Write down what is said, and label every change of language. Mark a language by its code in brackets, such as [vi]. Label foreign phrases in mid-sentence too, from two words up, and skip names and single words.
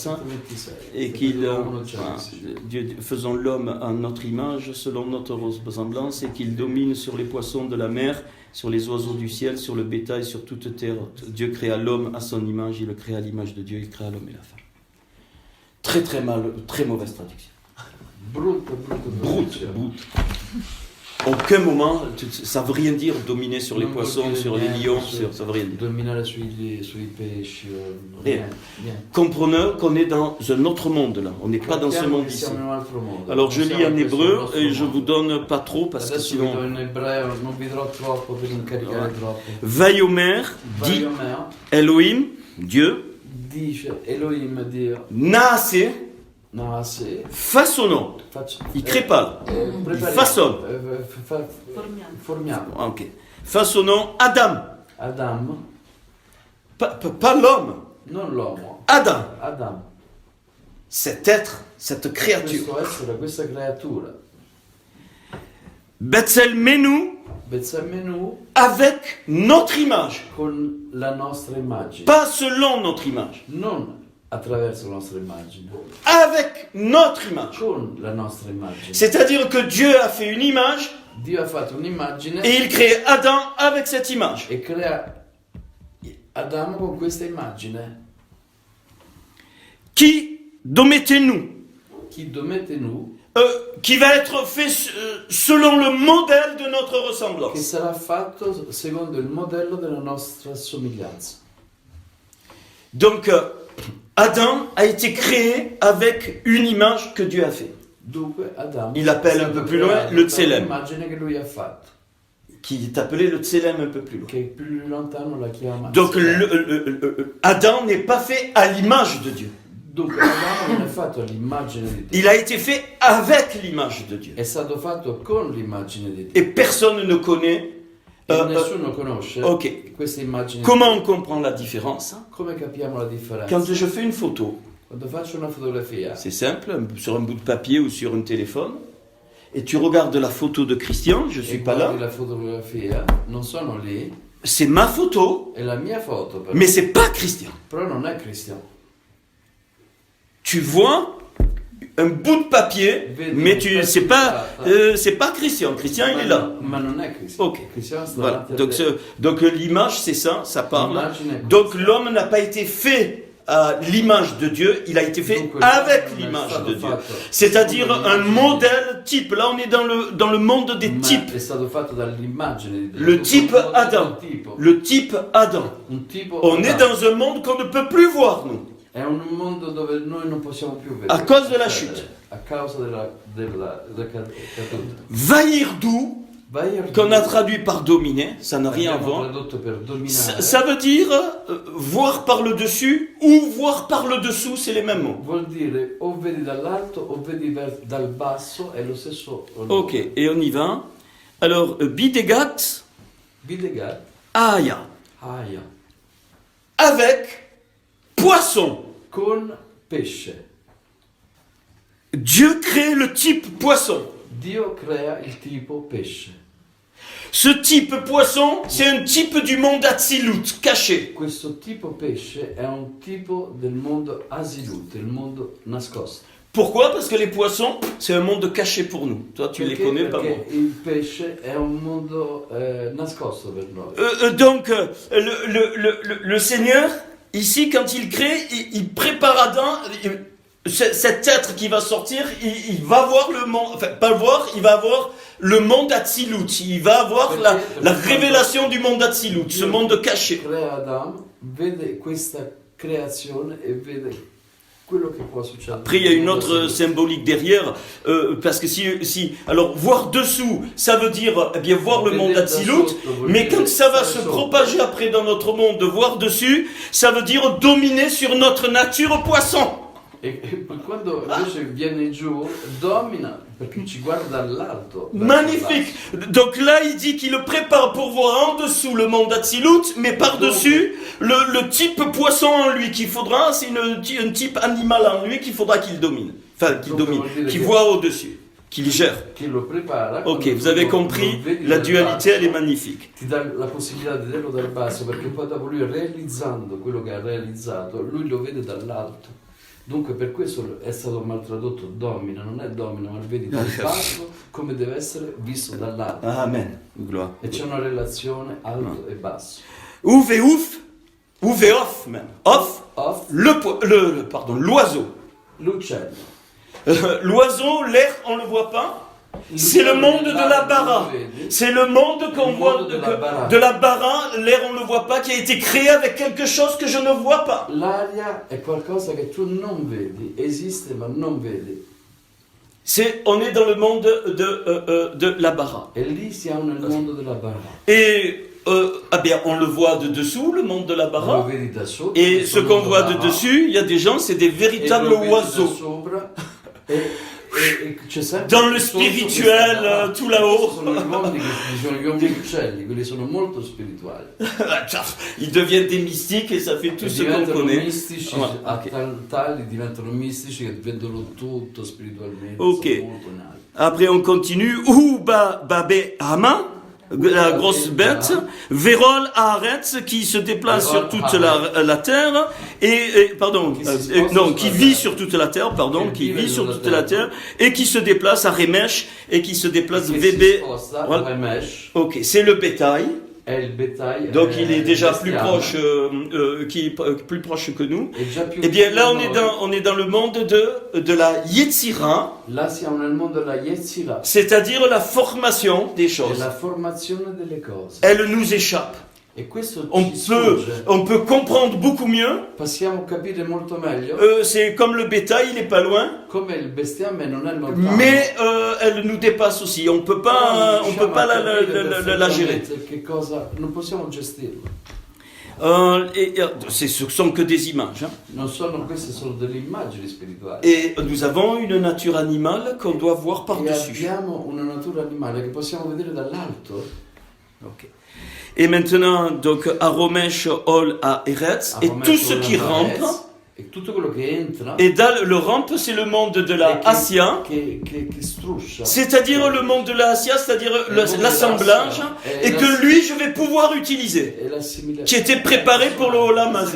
[fr] Et faisons l'homme à notre image, selon notre ressemblance, et qu'il domine sur les poissons de la mer, sur les oiseaux du ciel, sur le bétail, sur toute terre. Dieu créa l'homme à son image, il le créa à l'image de Dieu, il créa l'homme et la femme. Très mauvaise traduction. Brute. Aucun moment, ça veut rien dire dominer sur les poissons, sur les lions, ça veut rien dire. [it] Dominare sui pesci. [fr] Rien. Comprenez qu'on est dans un autre monde là, on n'est pas dans ce monde ici. Alors je lis en hébreu et je vous donne pas trop parce que sinon. Vayomer dit Elohim, Dieu, [it] Dice Elohim Dio. [fr] Naase, [it] Naase. [fr] façonnons. Il crée pas. Il façonne. [it] Formiamo. [fr] Ok. Façonnons Adam. [it] Adam. [fr] Pas l'homme. [it] Non l'uomo. [fr] Adam. [it] Adam. [fr] Cet être, cette créature. [it] Questo essere, questa creatura. [he] בצלמנו Bezzamenu [fr] avec notre image. [it] con la nostra immagine. [fr] Pas selon notre image. [it] Non attraverso la nostra immagine. [fr] Avec notre image. [it] Con la nostra immagine. [fr] C'est-à-dire que Dieu a fait une image [it] Dio ha fatto un'immagine [fr] et il crée Adam avec cette image. [it] e crea Adamo con questa immagine. Qui domettez-nous, Chi domettenu [fr] qui va être fait selon le modèle de notre [it] che [fr] ressemblance. [it] sarà fatto secondo il modello della nostra somiglianza. [fr] Donc, Adam a été créé avec une image que Dieu a fait, [it] Dunque Adamo [fr] Il appelle un peu plus loin le Tselem. [it] l'immagine che lui ha fatto, [fr] qui est appelé le Tselem un peu plus loin. [it] che più lontano la chiama [fr] Donc, [it] Tselem. [fr] Adam n'est pas fait à l'image de Dieu. [it] Dunque Adamo non è fatto all'immagine di Dio, [fr] Il a été fait avec l'image de Dieu. [it] è stato fatto con l'immagine di Dio. [fr] Et personne ne connaît. [it] E nessuno conosce [fr] Ok. [it] questa immagine. [fr] Comment on comprend la différence? [it] Come capiamo la differenza? [fr] Quand je fais une photo, [it] Quando faccio una fotografia, [fr] c'est simple, sur un bout de papier ou sur un téléphone, et tu regardes la photo de Christian, je suis [it] e [fr] pas [it] guardi [fr] là, [it] la fotografia, non sono lì, [fr] c'est ma photo, [it] è la mia foto, però, [fr] mais c'est pas Christian. [it] però non è Cristiano. [fr] Tu vois un bout de papier, mais c'est pas Christian. Christian, il est là. [it] Ma non è Cristiano. [fr] Ok. [it] Cristiano sta [fr] Voilà. [it] davanti a te. [fr] Donc l'image, c'est ça, ça parle. [it] L'immagine è [fr] Donc l'homme n'a pas été fait à l'image de Dieu, il a été fait [it] Dunque, [fr] avec [it] l'uomo non è [fr] l'image [it] stato [fr] de Dieu. [it] fatto [fr] C'est-à-dire [it] secondo [fr] un [it] l'immagine [fr] modèle type. Là, on est dans le monde des [it] di Dio, [fr] types. [it] ma è stato fatto dall'immagine di Dio. [fr] Le [it] Tutto [fr] type [it] un modello [fr] Adam. [it] tipo. [fr] Le type Adam. [it] Un tipo [fr] On est [it] Adamo. [fr] dans un monde qu'on ne peut plus voir, nous. [it] È un mondo dove noi non possiamo più vedere. [fr] A cause della chute. [it] A causa della caduta. [fr] Vaïrdou, qu'on a traduit par dominer, ça n'a rien à [it] Abbiamo [fr] voir. [it] tradotto per dominare. [fr] Ça veut dire voir par le dessus ou voir par le dessous, c'est les mêmes mots. [it] Vuol dire o vedi dall'alto o vedi dal basso, è lo stesso. [fr] Ok, et on y va. Alors, Bidegat, [it] Videgat, [fr] Aya, [it] aia, [fr] avec poisson. [it] con pesce. [fr] Dieu crée le type poisson. [it] Dio crea il tipo pesce. [fr] Ce type poisson, c'est un type du monde Atzilut, caché. [it] Questo tipo pesce è un tipo del mondo Asilut, il mondo nascosto. [fr] Pourquoi? Parce que les poissons, c'est un monde caché pour nous. Toi, tu les connais pas, moi. [it] Perché il pesce è un mondo nascosto per noi. [fr] Donc, le Seigneur, ici, quand il crée, il prépare Adam. Cet être qui va sortir, il va voir le monde, enfin pas le voir, il va voir le monde Atzilut, il va avoir la révélation du monde Atzilut, ce monde caché. [it] Crea Adam, vede questa creazione e vede quello che può succedere. [fr] Après, il y a une autre symbolique derrière, parce que alors voir dessous, ça veut dire eh bien voir le monde Atzilut, mais quand ça va se propager après dans notre monde, de voir dessus, ça veut dire dominer sur notre nature poisson. [it] E quando invece viene giù, domina perché ci guarda dall'alto. [fr] Magnifique. Donc là, il dit qu'il le prépare pour voir en dessous le monde Atzilut, mais par-dessus, le type poisson en lui qu'il faudra, c'est un type animal en lui qu'il faudra qu'il domine. Enfin, qu'il domine, qu'il voit au-dessus, qu'il gère. [it] Chi lo prepara. [fr] Ok, vous avez compris, la dualité, elle est magnifique. [it] Ti dà la possibilità di vederlo dal basso, perché poi dopo lui realizzando quello che ha realizzato, lui lo vede dall'alto. Dunque per questo è stato mal tradotto domina, non è domina, ma vedi dal basso come deve essere visto dall'alto. [fr] Amen. Gloire. [it] E c'è una relazione alto e basso. [fr] Ouf et ouf, ouf et off même. Off, [it] Off, [fr] l'oiseau. [it] l'uccello. [fr] L'oiseau, l'air, on le voit pas. C'est le monde de la bara. C'est le monde qu'on voit de la bara, l'air on ne le voit pas, qui a été créé avec quelque chose que je ne vois pas. [it] L'aria è qualcosa che tu non vedi, esiste ma non vedi. [fr] On est dans le monde de la bara. [it] E lì siamo nel mondo della bara. [fr] Et on le voit de dessous, le monde de la [it] Lo [fr] bara. [it] vedi da sotto. [fr] Et [it] questo [fr] ce qu'on [it] mondo [fr] voit de [it] bara, [fr] dessus, il y a des gens, c'est des [it] e [fr] véritables [it] lo vedi da [fr] oiseaux. [it] sopra, e c'è sempre [fr] Dans le [it] sotto [fr] spirituel, [it] questa bara. [fr] tout là-haut. [it] Sono gli uomini che sono gli uomini uccelli, quelli sono molto spirituali. [fr] Ils deviennent des mystiques et ça fait tout ce qu'on [it] Diventano [fr] connaît. [it] mistici, [fr] Voilà, [it] a [fr] ok. [it] tali diventano mistici che vedono tutto spiritualmente. [fr] Ok. [it] Sono molto in alto. [fr] Après, on continue. [he] ובבהמה, [fr] la grosse bête. [he] ובכל הארץ, [fr] qui se déplace sur toute la terre. Qui vit sur toute la terre, qui vit sur toute la terre. Et qui se déplace à Remesh. Et qui se déplace [it] Che [fr] Vébé. [it] si sposta [fr] Voilà. [it] a Remesh, [fr] Ok, c'est le bétail. [it] è il bétail. [fr] Donc il est déjà plus [it] bestiame. [fr] proche, plus proche que nous. [it] È già più [fr] Eh bien là, [it] vicino a noi. [fr] on est dans le monde de la Yetzira, [it] Là siamo nel mondo della Yetzira, [fr] c'est-à-dire la formation des [it] è [fr] choses. [it] la formazione delle cose. [fr] Elle nous échappe. [it] E questo [fr] On [it] ci sfugge. [fr] peut comprendre beaucoup mieux. [it] Possiamo capire molto meglio [fr] C'est comme le bétail, il est pas loin, [it] come il bestiame non è lontano. [fr] mais elle nous dépasse aussi. On peut pas la gérer. [it] Che cosa, non possiamo gestirlo. [fr] Ce sont que des images. Hein. [it] Non sono, queste sono delle immagini spirituali. [fr] Et nous avons une nature animale qu'on doit voir [it] E [fr] par-dessus. [it] abbiamo una natura animale che possiamo vedere dall'alto. [fr] Ok. Et maintenant, donc, à Romesh, Ol, à Eretz, et tout ce qui rampe. [it] E tutto quello che entra [fr] Et le rampe, c'est le monde de la Asia, [it] che struscia. [fr] c'est-à-dire le monde de la Asia, c'est-à-dire l'assemblage, et que lui, je vais pouvoir utiliser, qui était préparé pour le [he] עולם הזה.